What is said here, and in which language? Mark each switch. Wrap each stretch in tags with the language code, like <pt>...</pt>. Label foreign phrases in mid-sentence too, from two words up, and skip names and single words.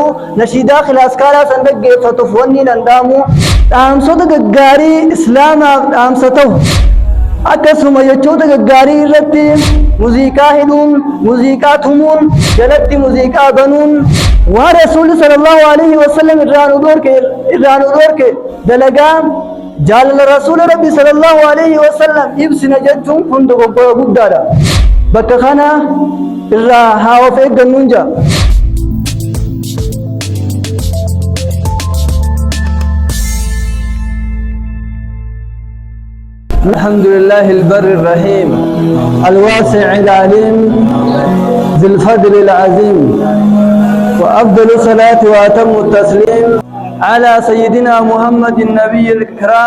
<om>nashiidaa kilaaskaalaa san dhaggeeffatuuf wanni danda'amu dhaamsota gaggaarii islaamaaf dhaamsa ta'u, akkasuma jechoota gaggaarii irratti muuziqaa hidhuun, muuziqaa tumuun, jalatti muuziqaa banuun waan rasuulli</om> <ar>صلى الله عليه وسلم</ar> <om>irraan udorke dalagaa jaalala rasuula rabbi</om> <ar>صلى الله عليه وسلم</ar> <om>ibsina jechuun kun dogoggora guddaadha. Bakka kana irraa haa of eeggannuun jaa.</om> <ar>الحمد لله البر الرحيم الواسع العليم ذي الفضل العظيم، وأفضل الصلاة وأتم التسليم على سيدنا محمد النبي الكرام.</ar>